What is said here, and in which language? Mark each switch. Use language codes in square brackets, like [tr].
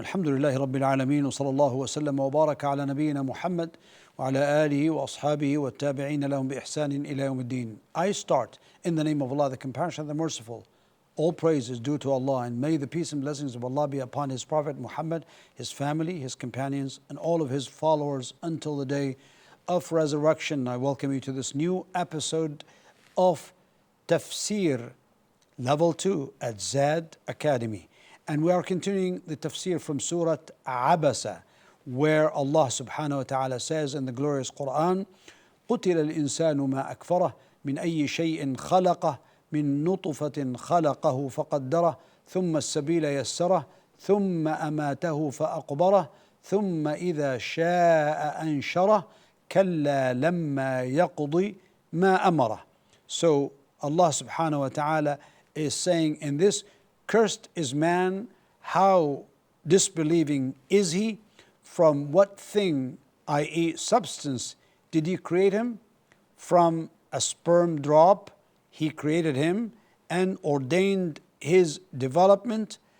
[ar] الحمد لله رب العالمين، وصلى الله وسلم وبارك على نبينا محمد وعلى آله وأصحابه والتابعين لهم بإحسان إلى يوم الدين. [en] I start in the name of Allah, the Compassionate, the Merciful. All praise is due to Allah, and may the peace and blessings of Allah be upon His Prophet Muhammad, his family, his companions, and all of his followers until the day of resurrection. I welcome you to this new episode of Tafsir Level 2 at Zad Academy. And we are continuing the tafsir from Surah Abasa, where Allah subhanahu wa ta'ala says in the glorious Quran, [ar] قُتِلَ الْإِنسَانُ مَا أَكْفَرَهُ مِنْ أَيِّ شَيْءٍ خَلَقَهُ مِنْ نُطْفَةٍ خَلَقَهُ فَقَدَّرَهُ ثُمَّ السَّبِيلَ يَسَّرَهُ ثُمَّ أَمَاتَهُ فَأَقْبَرَهُ ثُمَّ إِذَا شَاءَ أَنْشَرَهُ كَلَّا لَمَّا يَقْضِ مَا أَمَرَهُ. [en] So Allah subhanahu wa ta'ala is saying in this, cursed is man, how disbelieving is he? From what thing, i.e. substance, did he create him? From a sperm drop he created him and ordained his development.